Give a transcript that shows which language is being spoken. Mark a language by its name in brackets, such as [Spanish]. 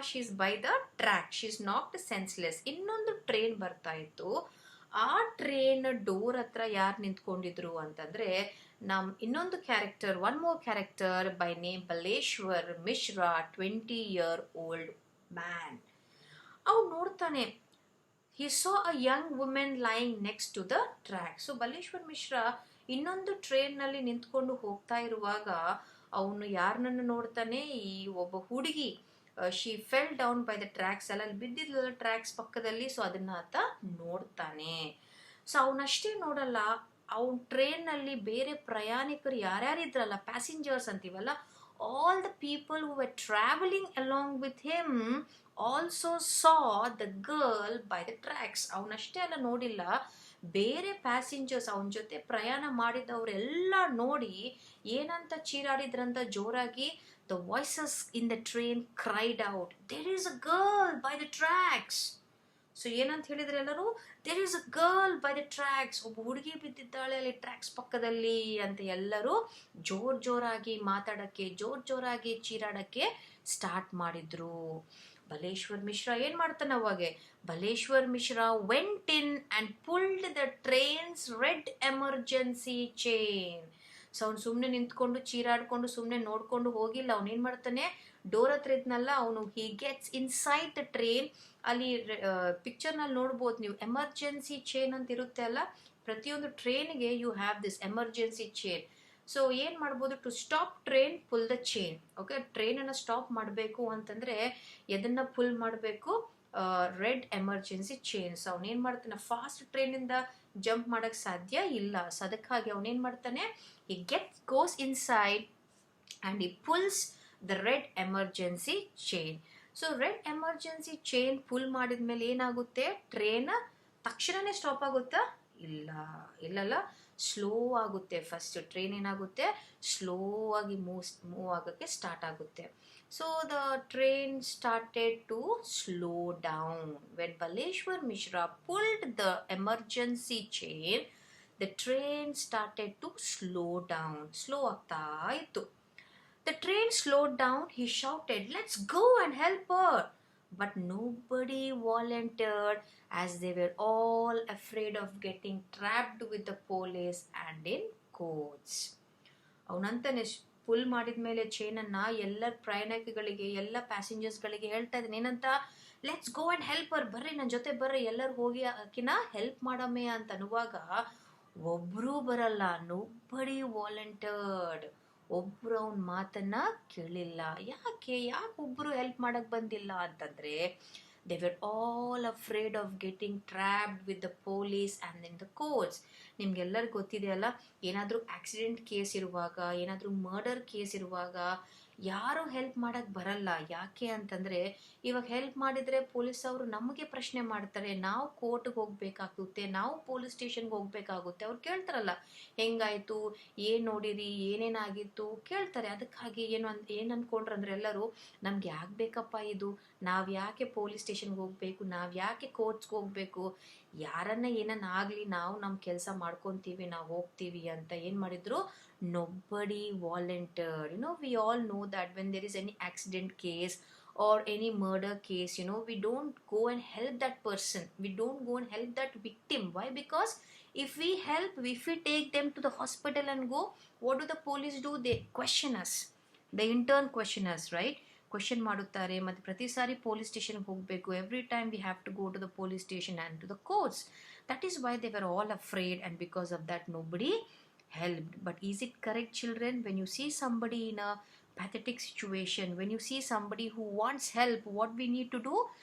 [English] She is by the track. She is not senseless. [Kannada] ಇನ್ನೊಂದು train ಬರ್ತಾ ಇತ್ತು. ಆ ಟ್ರೈನ್ ಡೋರ್ ಹತ್ರ ಯಾರು ನಿಂತ್ಕೊಂಡಿದ್ರು ಅಂತಂದರೆ ನಮ್ಮ ಇನ್ನೊಂದು character, [English] one more character by name [Kannada] Baleshwar Mishra, 20 years old man. ಅವ್ನು ನೋಡ್ತಾನೆ, [English] he saw a young woman lying next to the track. [Kannada] So Baleshwar Mishra ಇನ್ನೊಂದು ಟ್ರೈನ್ನಲ್ಲಿ ನಿಂತ್ಕೊಂಡು ಹೋಗ್ತಾ ಇರುವಾಗ ಅವನು ಯಾರನ್ನು ನೋಡ್ತಾನೆ? ಈ ಒಬ್ಬ ಹುಡುಗಿ, [English] She fell down by the tracks. [Kannada] ಅಲ್ಲಿ ಬಿದ್ದಿದ್ಲ ಟ್ರ್ಯಾಕ್ಸ್ ಪಕ್ಕದಲ್ಲಿ. ಸೊ ಅದನ್ನ ಆತ ನೋಡ್ತಾನೆ. ಸೊ ಅವನಷ್ಟೇ ನೋಡಲ್ಲ, ಅವನ ಟ್ರೈನ್ನಲ್ಲಿ ಬೇರೆ ಪ್ರಯಾಣಿಕರು ಯಾರ್ಯಾರಿದ್ರಲ್ಲ, ಪ್ಯಾಸೆಂಜರ್ಸ್ ಅಂತೀವಲ್ಲ, [English] all the people who were traveling along with him also saw the girl by the tracks. [Kannada] ಅವನಷ್ಟೇ ಅಲ್ಲ ನೋಡಿಲ್ಲ, ಬೇರೆ ಪ್ಯಾಸೆಂಜರ್ಸ್ ಅವನ ಜೊತೆ ಪ್ರಯಾಣ ಮಾಡಿದವರೆಲ್ಲ ನೋಡಿ ಏನಂತ ಚೀರಾಡಿದ್ರಂತ ಜೋರಾಗಿ. [English] The voices in the train cried out, there is a girl by the tracks. [Kannada] So ಏನಂತ ಹೇಳಿದ್ರೆ ಎಲ್ಲರೂ? [English] there is a girl by the tracks. [Kannada] ಒಬ್ಬ ಹುಡುಗಿ ಬಿದ್ದಿದ್ದಾಳೆ ಅಲ್ಲಿ ಟ್ರ್ಯಾಕ್ಸ್ ಪಕ್ಕದಲ್ಲಿ ಅಂತ ಎಲ್ಲರೂ ಜೋರಾಗಿ ಮಾತಾಡಕ್ಕೆ, ಜೋರಾಗಿ ಚೀರಾಡಕ್ಕೆ ಸ್ಟಾರ್ಟ್ ಮಾಡಿದ್ರು. ಬಲೇಶ್ವರ್ ಮಿಶ್ರಾ ಏನು ಮಾಡ್ತಾನೆ ಅವಾಗೆ? [English] Baleshwar Mishra went in and pulled the train's red emergency chain. [Kannada] So ಅವ್ನು ಸುಮ್ಮನೆ ನಿಂತ್ಕೊಂಡು ಚೀರಾಡ್ಕೊಂಡು ಸುಮ್ಮನೆ ನೋಡ್ಕೊಂಡು ಹೋಗಿಲ್ಲ. ಅವನೇನು ಮಾಡ್ತಾನೆ? ಡೋರ್ ಹತ್ರ ಇದ್ನಲ್ಲ ಅವನು, [English] He gets inside the train. [Kannada] ಅಲ್ಲಿ ಪಿಕ್ಚರ್ನಲ್ಲಿ ನೋಡ್ಬೋದು ನೀವು, ಎಮರ್ಜೆನ್ಸಿ ಚೈನ್ ಅಂತ ಇರುತ್ತೆ ಅಲ್ಲ, ಪ್ರತಿಯೊಂದು ಟ್ರೈನ್ಗೆ [English] You have this emergency chain. [Kannada] So ಏನು ಮಾಡ್ಬೋದು? [English] To stop train, pull the chain. [Kannada] Okay, ಟ್ರೈನನ್ನು stop ಮಾಡಬೇಕು ಅಂತಂದರೆ ಎದನ್ನು ಪುಲ್ ಮಾಡಬೇಕು? Red emergency chain. ಸೊ ಅವನೇನು ಮಾಡ್ತಾನೆ? ಫಾಸ್ಟ್ ಟ್ರೈನಿಂದ ಜಂಪ್ ಮಾಡೋಕ್ಕೆ ಸಾಧ್ಯ ಇಲ್ಲ. ಸೊ ಅದಕ್ಕಾಗಿ ಅವನೇನು ಮಾಡ್ತಾನೆ? [English] he goes inside and he pulls the red emergency chain. [Kannada] So red emergency chain full ಮಾಡಿದ್ಮೇಲೆ ಏನಾಗುತ್ತೆ, ಟ್ರೈನ್ ತಕ್ಷಣನೇ ಸ್ಟಾಪ್ ಆಗುತ್ತಾ? ಇಲ್ಲಲ್ಲ, ಸ್ಲೋ ಆಗುತ್ತೆ. ಫಸ್ಟ್ ಟ್ರೈನ್ ಏನಾಗುತ್ತೆ, ಸ್ಲೋ ಆಗಿ ಮೂವ್ ಆಗೋಕ್ಕೆ ಸ್ಟಾರ್ಟ್ ಆಗುತ್ತೆ. [English] So the train started to slow down. When Baleshwar Mishra pulled the emergency chain, the train started to slow down. [Kannada] Slow ಆಗ್ತಾ ಇತ್ತು. [English] The train slowed down. He shouted, "Let's go and help her." But nobody volunteered as they were all afraid of getting trapped with the police and in courts. [Kannada] ಅವನಂತಾನೆ full ಮಾಡಿದ್ಮೇಲೆ ಚೈನನ್ನ ಎಲ್ಲ ಪ್ರಯಾಣಿಕಗಳಿಗೆ, ಎಲ್ಲ ಪ್ಯಾಸೆಂಜರ್ಸ್ಗಳಿಗೆ ಹೇಳ್ತಾ ಇದ್ದಾನೆ ಏನಂತ, [English] let's go and help our, [Kannada] ಬರ್ರಿ ನನ್ನ ಜೊತೆ ಬರ್ರಿ, ಎಲ್ಲರೂ ಹೋಗಿ ಆಕಿನ ಹೆಲ್ಪ್ ಮಾಡಮ್ಮೆ ಅಂತ ಅನ್ನುವಾಗ ಒಬ್ರು ಬರಲ್ಲ. [English] Nobody volunteered. [Kannada] ಒಬ್ರು ಅವನ ಮಾತನ್ನ ಕೇಳಿಲ್ಲ. ಯಾಕೆ ಒಬ್ರು ಹೆಲ್ಪ್ ಮಾಡಕ್ ಬಂದಿಲ್ಲ ಅಂತಂದ್ರೆ, [English] they were all afraid of getting trapped with the police and in the courts. [Kannada] ನಿಮ್ಗೆಲ್ಲರಿಗೂ ಗೊತ್ತಿದೆ ಅಲ್ಲ, ಏನಾದರೂ ಆಕ್ಸಿಡೆಂಟ್ ಕೇಸ್ ಇರುವಾಗ, ಏನಾದರೂ ಮರ್ಡರ್ ಕೇಸ್ ಇರುವಾಗ ಯಾರು ಹೆಲ್ಪ್ ಮಾಡಕ್ ಬರಲ್ಲ. ಯಾಕೆ ಅಂತಂದ್ರೆ, ಇವಾಗ ಹೆಲ್ಪ್ ಮಾಡಿದ್ರೆ ಪೊಲೀಸ್ ಅವರು ನಮಗೆ ಪ್ರಶ್ನೆ ಮಾಡ್ತಾರೆ, ನಾವು ಕೋರ್ಟ್ಗೆ ಹೋಗ್ಬೇಕಾಗುತ್ತೆ, ನಾವು ಪೊಲೀಸ್ ಸ್ಟೇಷನ್ಗೆ ಹೋಗ್ಬೇಕಾಗುತ್ತೆ. ಅವ್ರು ಕೇಳ್ತಾರಲ್ಲ, ಹೆಂಗಾಯ್ತು, ಏನ್ ನೋಡಿರಿ, ಏನೇನಾಗಿತ್ತು ಕೇಳ್ತಾರೆ. ಅದಕ್ಕಾಗಿ ಏನ್ ಅನ್ಕೊಂಡ್ರಂದ್ರೆ ಎಲ್ಲರೂ, ನಮ್ಗೆ ಯಾಕೆ ಬೇಕಪ್ಪ ಇದು, ನಾವ್ ಯಾಕೆ ಪೊಲೀಸ್ ಸ್ಟೇಷನ್ಗೆ ಹೋಗ್ಬೇಕು, ನಾವ್ ಯಾಕೆ ಕೋರ್ಟ್ಸ್ಗೆ ಹೋಗ್ಬೇಕು, ಯಾರನ್ನ ಏನನ್ನ ಆಗ್ಲಿ ನಾವು ನಮ್ ಕೆಲಸ ಮಾಡ್ಕೊಂತೀವಿ, ನಾವು ಹೋಗ್ತೀವಿ ಅಂತ ಏನ್ ಮಾಡಿದ್ರು, [English] nobody volunteered. We all know that when there is any accident case or any murder case, we don't go and help that person, we don't go and help that victim. Why? Because if we take them to the hospital and go, what do the police do? They question us, the intern question us, right? [Kannada] Question ಮಾಡುತ್ತಾರೆ. ಮತ್ತು ಪ್ರತಿ ಸಾರಿ police ಸ್ಟೇಷನ್ಗೆ ಹೋಗಬೇಕು. [English] Every time we have to go to the police station and to the courts. That is why they were all afraid, and because of that nobody helped. But is it correct, children? When you see somebody in a pathetic situation, when you see somebody who wants help, what we need to do?